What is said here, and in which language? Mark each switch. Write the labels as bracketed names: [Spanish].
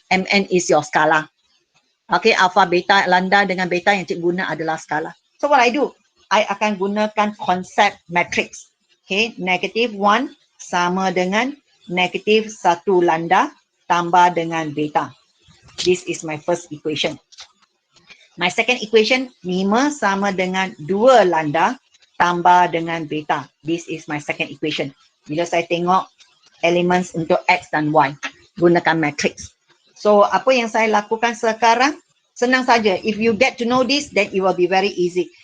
[English] MN is your skala. Okay, alpha beta, lambda dengan beta [Malay] yang cikgu guna adalah skala. [English] So what I do? [Malay] I akan gunakan konsep matrix. Okay, -1 sama dengan -1 lambda tambah dengan beta. [English] This is my first equation. My second equation, 5 [Malay] sama dengan 2 lambda tambah dengan beta. [English] This is my second equation. [Malay] Bila saya tengok elements untuk X dan Y, gunakan matrix. So, apa yang saya lakukan sekarang? Senang saja. [English] If you get to know this, then it will be very easy.